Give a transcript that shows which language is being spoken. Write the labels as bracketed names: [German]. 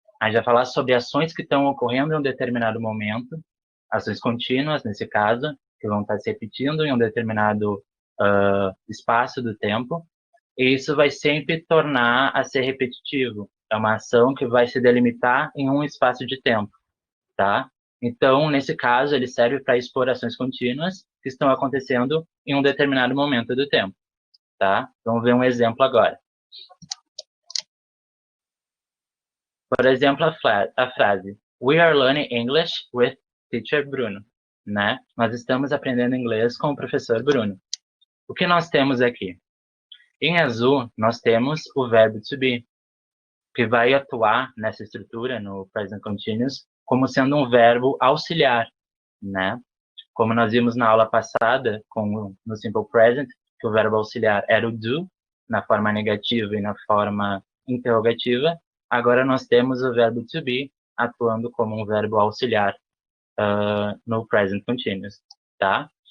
[Portuguese] A gente vai falar sobre ações que estão ocorrendo em um determinado momento, ações contínuas nesse caso, que vão estar se repetindo em um determinado espaço do tempo, e isso vai sempre tornar a ser repetitivo. É uma ação que vai se delimitar em um espaço de tempo, tá? Então, nesse caso, ele serve para expor ações contínuas que estão acontecendo em um determinado momento do tempo, tá? Vamos ver um exemplo agora. Por exemplo, a frase [English] We are learning English with teacher Bruno, [Portuguese] né? Nós estamos aprendendo inglês com o professor Bruno. O que nós temos aqui? Em azul, nós temos o verbo to be, que vai atuar nessa estrutura, no present continuous, como sendo um verbo auxiliar, né? Como nós vimos na aula passada, no simple present, que o verbo auxiliar era o do, na forma negativa e na forma interrogativa, agora nós temos o verbo to be atuando como um verbo auxiliar no present continuous, tá?